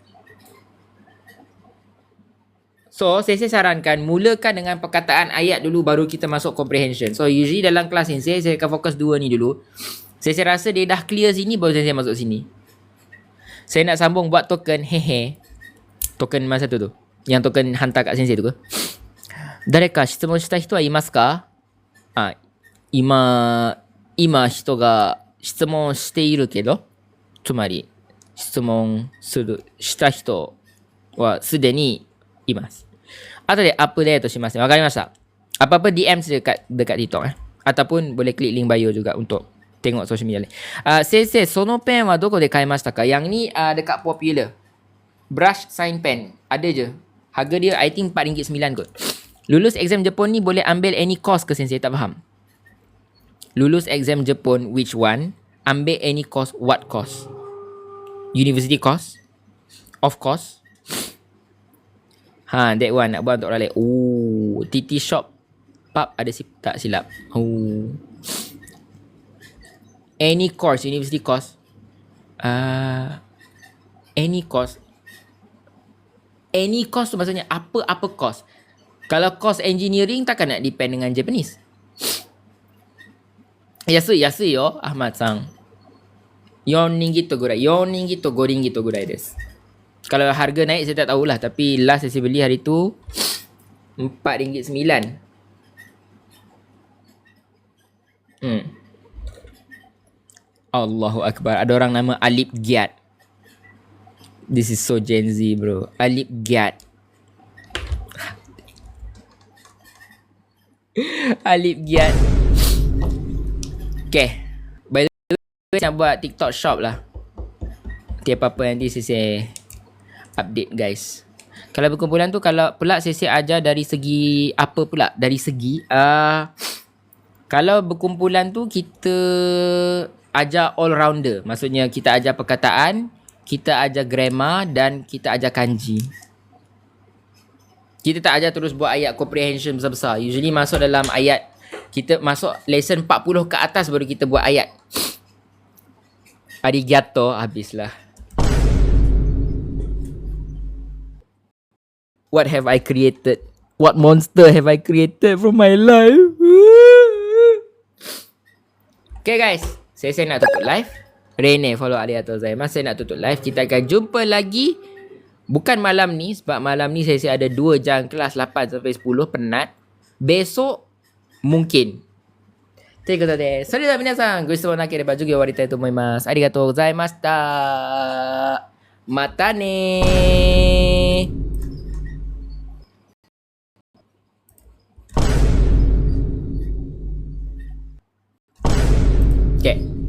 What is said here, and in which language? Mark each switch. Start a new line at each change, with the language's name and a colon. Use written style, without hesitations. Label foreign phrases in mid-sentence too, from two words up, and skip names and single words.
Malay: So, saya sarankan mulakan dengan perkataan ayat dulu baru kita masuk comprehension. So, usually dalam kelas ni saya akan fokus dua ni dulu. Saya rasa dia dah clear sini baru saya masuk sini. Saya nak sambung buat token token masa tu. Yang token hantar kat sensei tu ke?
Japanese: 誰か質問した人はいますか?今人が質問しているけど. Tsumari 質問した人はすでにいます。後でアップデートしますね。わかりました。
Malay: Apa-apa DM dekat TikTok Ataupun boleh klik link bio juga untuk tengok social media lain.
Japanese: Sensei, そのペンはどこで買いましたか?
Malay: Yang ni dekat Popular. Brush sign pen. Ada je. Harga dia
English: I think
Malay: RM4.9 kot. Lulus exam Jepun ni boleh ambil
English: any course
Malay: ke Sensei? Tak faham. Lulus exam Jepun
English: which one?
Malay: Ambil
English: any course, what course? University course? Of course. That one
Malay: nak buat untuk orang lain. TT Shop Pub ada tak silap.
English: Any course, university course. Any course. Any course
Malay: tu maksudnya apa course. Kalau course engineering takkan nak depend dengan Japanese.
Japanese: 安いよ, Ahmad-san. 4リンギットとぐらい。4リンギットと5リンギットとぐらいです.
Malay: Kalau harga naik saya tak tahulah. Tapi last saya beli hari tu RM4.9.
Arabic: الله أكبر.
Malay: Ada orang nama Alip Giat.
English: This is so Gen Z bro.
Malay: Alip Giat. Alip Giat.
English: Okay. By the way,
Malay: saya nak buat TikTok shop lah. Apa-apa nanti saya update guys. Kalau berkumpulan tu, kalau pula saya ajar dari segi apa pula? Dari segi kalau berkumpulan tu kita ajar
English: all rounder.
Malay: Maksudnya kita ajar perkataan, kita ajar grammar dan kita ajar kanji. Kita tak ajar terus buat ayat comprehension besar-besar. Usually masuk dalam ayat, kita masuk lesson 40 ke atas baru kita buat ayat. Arigato, habislah.
English: What have I created? What monster have I created from my life? Okay guys,
Malay: saya nak tutup live. Rene follow
Japanese: arigatou gozaimasu.
Malay: Saya nak tutup live. Kita akan jumpa lagi. Bukan malam ni, sebab malam ni saya ada 2 jam kelas 8 sampai 10 penat. Besok mungkin.
Japanese: ということで、それでは皆さんご質問なければ授業終わりたいと思います。ありがとうございました。またねー。Okay.